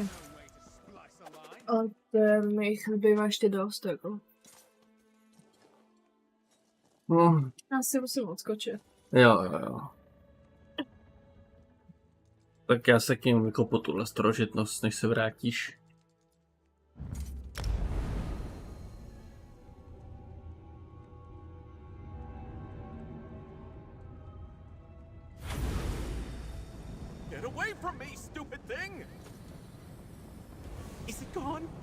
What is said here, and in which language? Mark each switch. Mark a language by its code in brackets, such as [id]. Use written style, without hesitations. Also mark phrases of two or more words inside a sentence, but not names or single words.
[cs] A to jich zbývá ještě dost, jako. Já si musím odskočit. Jo. Tak já se k němu vykopu tuhle starožitnost, než se vrátíš. [en] Get away from me, stupid thing! Is it gone?